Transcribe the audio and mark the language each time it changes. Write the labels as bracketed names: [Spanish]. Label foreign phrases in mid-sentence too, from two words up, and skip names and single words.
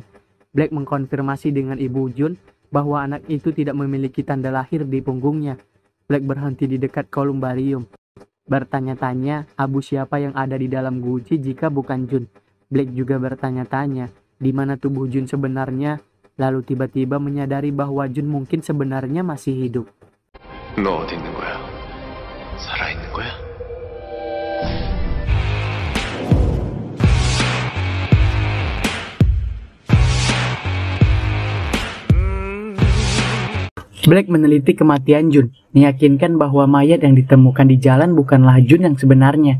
[Indonesian] Black mengkonfirmasi dengan Ibu Jun bahwa anak itu tidak memiliki tanda lahir di punggungnya. Black berhenti di dekat kolumbarium. Bertanya-tanya, Abu siapa yang ada di dalam guci jika bukan Jun. Black juga bertanya-tanya, di mana tubuh Jun sebenarnya, lalu tiba-tiba menyadari bahwa Jun mungkin sebenarnya masih hidup. [Korean] 너 어디 있는 거야? 살아있는 거야? [Indonesian] Black meneliti kematian Jun, meyakinkan bahwa mayat yang ditemukan di jalan bukanlah Jun yang sebenarnya.